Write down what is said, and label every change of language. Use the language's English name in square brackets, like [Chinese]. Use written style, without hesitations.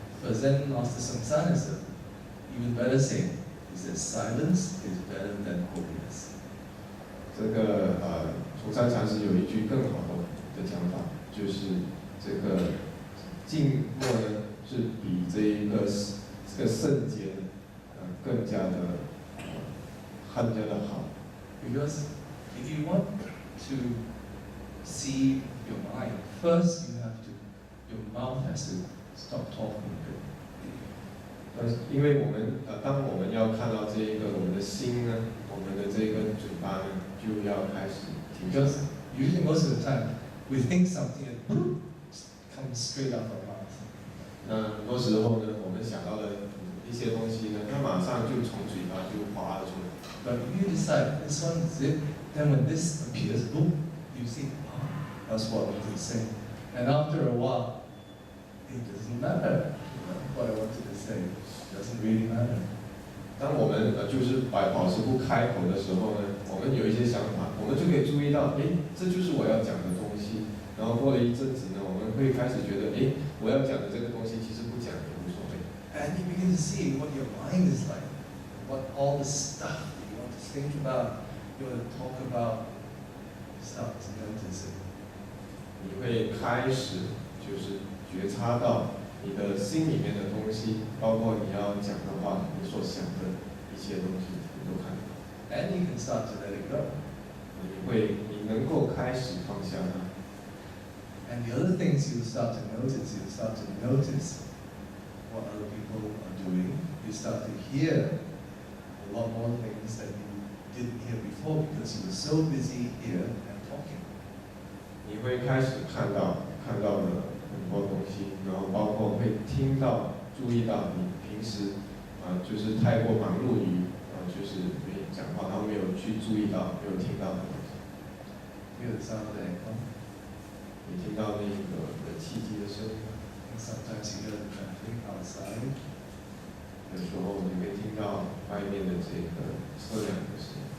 [English] But Zen Master Silence, even better saying, he says silence is better than holiness. [Chinese] 这个崇山禅师有一句更好的讲法，就是这个静默呢是比这个圣洁更加的好。 [English] Because if you want to see your mind, first your mouth has to stop talking a bit. [Chinese] 因为当我们要看到这一个我们的心呢，我们的这个嘴巴呢就要开始停下来。 [English] Because usually most of the time we think something and comes straight out of our mouth. [Chinese] 那很多时候呢，我们想到的一些东西呢，它马上就从嘴巴就滑了出来。 [English] But if you decide this one is it, then when this appears, boom, you see, oh, that's what I wanted to say. And after a while, it doesn't matter what I wanted to say. It doesn't really matter. [Chinese] 当我们就是保持不开口的时候呢，我们有一些想法，我们就可以注意到，这就是我要讲的东西。然后过了一阵子呢，我们会开始觉得，我要讲的这个东西其实不讲也无所谓。 [English] And you begin to see what your mind is like, what all the stuff that you want to think about, you want to talk about, start to notice it. [Chinese] 你会开始就是觉察到你的心里面的东西，包括你要讲的话，你所想的一些东西，你都看到。 [English] And you can start to let it go. [Chinese] 你能够开始放下它。 [English] And the other things you start to notice what other people are doing. You start to hear a lot more things that you didn't hear before because you were so busy here and talking. [Chinese] 你会开始看到了很多东西，然后包括会听到、注意到你平时就是太过忙碌于就是讲话，然后没有去注意到、没有听到的东西。 [English] Hear the sound of the echo. [Chinese] 你听到那个汽机的声音， [English] And sometimes you hear the traffic outside. [Chinese] 有时候你会听到外面的这个车辆的声音。